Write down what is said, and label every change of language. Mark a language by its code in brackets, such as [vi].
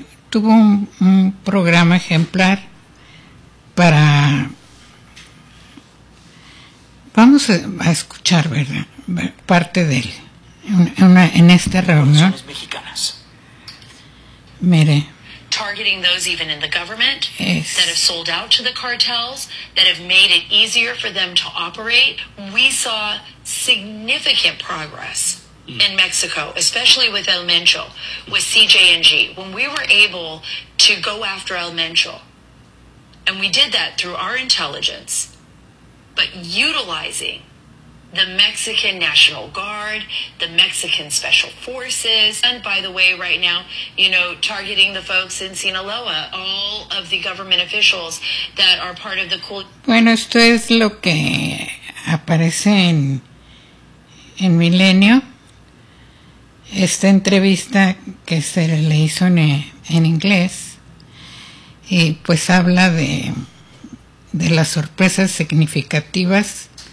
[es] tuvo un programa ejemplar para, vamos a escuchar, ¿verdad?, parte de él, en esta reunión. Mire. [en] Targeting those even in the government that have sold out to the cartels, that have made it easier for them to operate. We saw significant progress in Mexico, especially with El Mencho, with CJNG. When we were able to go after El Mencho, and we did that through our intelligence, but utilizing the Mexican National Guard, the Mexican Special Forces, and by the way, right now, you know, targeting the folks in Sinaloa, all of the government officials that are part of the cult. [es] Bueno, esto es lo que aparece en Milenio, esta entrevista que se le hizo en inglés, y pues habla de las sorpresas significativas.